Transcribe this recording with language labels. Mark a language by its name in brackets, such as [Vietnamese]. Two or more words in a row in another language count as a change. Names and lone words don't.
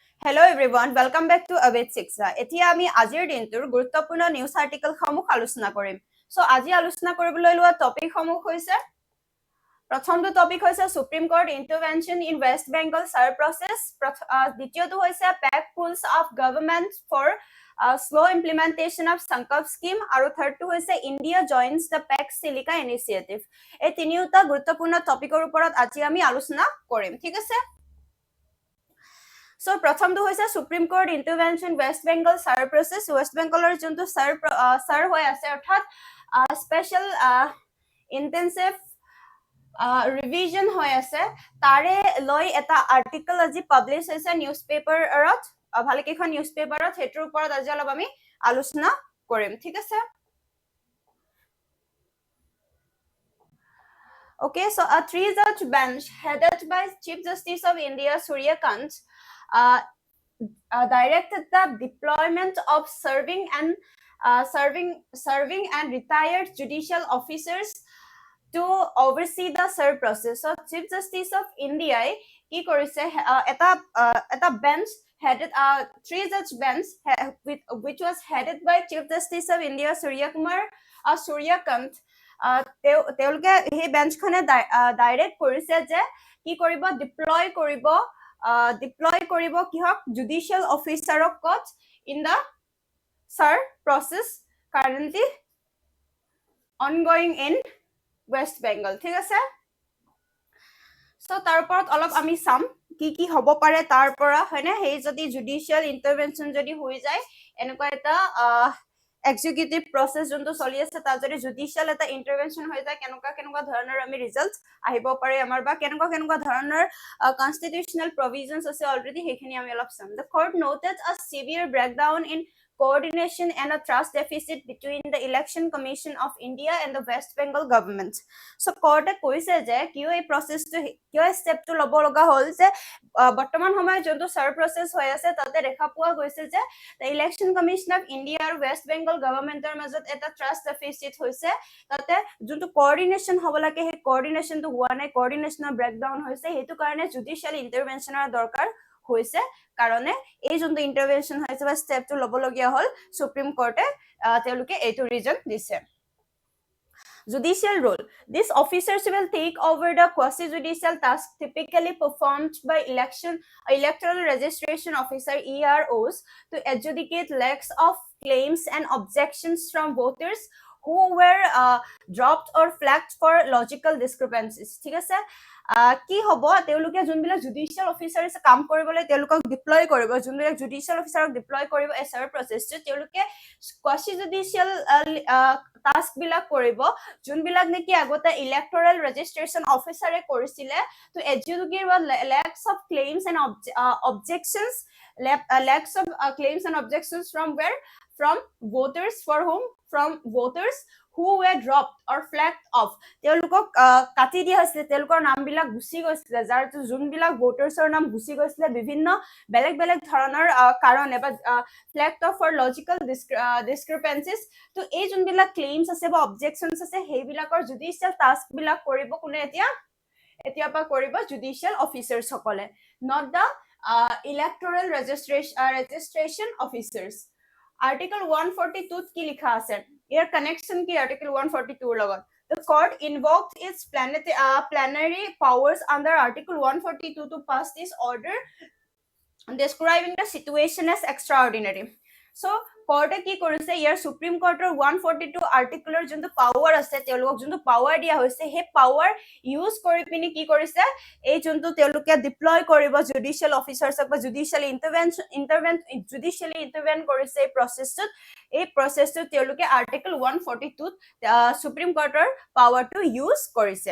[English] Hello everyone, welcome back to APSC. [Assamese] এতিয়া আমি আজিৰ দিনটোৰ গুৰুত্বপূৰ্ণ [English] news article [Assamese] সমূহ আলোচনা কৰিম। [English] সো [Assamese] আজি আলোচনা কৰিবলৈ লোৱা টপিক সমূহ হৈছে প্ৰথমটো টপিক হৈছে [English] Supreme Court intervention in West Bengal SIR process, [Assamese] দ্বিতীয়টো হৈছে [English] PAC pulls of government for slow implementation of SANKALP scheme, [Assamese] আৰু থাৰ্ডটো হৈছে [English] India joins the Pax Silica initiative। [Assamese] এই তিনিওটা গুৰুত্বপূৰ্ণ টপিকৰ ওপৰত আজি আমি আলোচনা কৰিম, ঠিক আছে? So প্ৰথমটো হৈছে [English] Supreme Court intervention West Bengal SIR process, [Assamese] ওয়েস্ট বেংগলৰ যোনটো SIR হৈ আছে অৰ্থাৎ [English] special intensive revision [Assamese] হৈ আছে তাৰে লৈ এটা আৰ্টিকেল আজি পাবলিশ হৈছে [English] news paperত, [Assamese] ভালেকেইখন [English] news paperত, [Assamese] হেতৰ ওপৰত আজি অলপ আমি আলোচনা কৰিম, ঠিক আছে? [English] Okay, so a three-judge bench headed by Chief Justice of India Surya Kant directed the deployment of serving and retired judicial officers to oversee the SIR process. So Chief Justice of India [Assamese] কি কৰিছে এটা [English] bench headed three-judge bench which was headed by Chief Justice of India Surya Kant. [Assamese] তেওঁলোকে সেই বেঞ্চখনে ডাইৰেক্ট কৰিছে যে কি কৰিব, ডিপ্লয় কৰিব কিহক, [English] judicial officerক [Assamese] কত [English] in the SIR process currently ongoing in West Bengal, [Assamese] ঠিক আছে? সো তাৰ ওপৰত অলপ আমি চাম কি হ'ব পাৰে তাৰ পৰা, হয়নে? সেই যদি [English] judicial intervention [Assamese] যদি হৈ যায়, এনেকুৱা এটা [English] executive process [Assamese] যোনটো চলি আছে তাত যদি জুডিশিয়াল এটা ইন্টাৰভেনশন হৈ যায়, কেনেকুৱা ধৰণৰ আমি ৰিজাল্টস আহিব পাৰে আমাৰ, বা কেনেকুৱা ধৰণৰ [English] constitutional provisions [Assamese] আছে অলৰেডি, সেইখিনি আমি অলপ চাম। [English] The court noted a severe breakdown in coordination and a trust deficit between the Election Commission of India and the West Bengal government. So court [Assamese] কৈছে যে কিয় এই প্ৰসেসটো, কিয় ষ্টেপটো ল'ব লগা হ'ল যে বৰ্তমান সময়ত যোনটো SIR process হৈ আছে তাতে দেখা পোৱা গৈছে যে [English] the Election Commission of India [Assamese] আৰু West Bengal governmentor মাজত এটা [English] trust deficit [Assamese] হৈছে, তাতে যোনটো কোঅৰ্ডিনেশন হ'ব লাগে সেই কোঅৰ্ডিনেশনটো হোৱা নাই, [English] coordinationৰ breakdown [Assamese] হৈছে, সেইটো কাৰণে [English] judicial interventionৰ [Assamese] দৰকাৰ হৈছে, কাৰণে এই যোনটো ইন্টাৰভেনশন হৈছে বা ষ্টেপটো ল'ব লগিয়া হ'ল সুপ্ৰিম কোৰ্টে তেওঁলোকে এইটো ৰিজন দিছে। [English] Judicial role. These officers will take over the quasi-judicial task typically performed by electoral registration officer EROs to adjudicate lakhs of claims and objections from voters who were dropped or flagged for logical discrepancies, [Assamese] ঠিক আছে? কি হ'ব, তেওঁলোকে যোনবিলাক [English] judicial officers [Assamese] কাম কৰিবলৈ তেওঁলোকক ডিপ্লয় কৰিব, যোনবিলাক [English] judicial officerক [Assamese] ডিপ্লয় কৰিব এই [English] SIR processটো, [Assamese] তেওঁলোকে [English] quasi judicial task [Assamese] বিলাক কৰিব যোনবিলাক নেকি আগতে [English] electoral registration officerে [Assamese] কৰিছিলে, [English] to adjudicate lakhs of claims and objections from where? From voters, for whom? From voters who were dropped or flagged off. [Assamese] তেওঁলোকক কাটি দিয়া হৈছিলে, তেওঁলোকৰ নামবিলাক গুচি গৈছিলে, যাৰ যোনবিলাক ভোটাৰ্ছৰ নাম গুচি গৈছিলে বিভিন্ন বেলেগ ধৰণৰ কাৰণে বা [English] flagged off for logical discrepancies, [Assamese] তো এই যোনবিলাক ক্লেইমছ আছে বা অবজেকশনছ আছে সেইবিলাকৰ [English] judicial task [Assamese] বিলাক কৰিব কোনে, এতিয়া পৰা কৰিব [English] judicial officers [Assamese] সকলে, [English] not the electoral registration officers. [Assamese] Article 142 কি লিখা আছে, ইয়াৰ কানেকশন কি Article 142 লগত? [English] The court invoked its plenary powers under Article 142 to pass this order describing the situation as extraordinary. [Assamese] So কোৰ্টে কি কৰিছে, ইয়াৰ সুপ্ৰিম কোৰ্টৰ 142 আৰ্টিকলৰ যোনটো পাৱাৰ আছে, তেওঁলোকক যোনটো পাৱাৰ দিয়া হৈছে সেই [English] power use [Assamese] কৰি পিনি কি কৰিছে, এই যোনটো তেওঁলোকে ডিপ্লয় কৰিব [English] judicial officersক [Assamese] বা [English] judicially intervene [Assamese] কৰিছে এই প্ৰসেসটো তেওঁলোকে আৰ্টিকল 142 সুপ্ৰিম কোৰ্টৰ [English] powerটো use [Assamese] কৰিছে।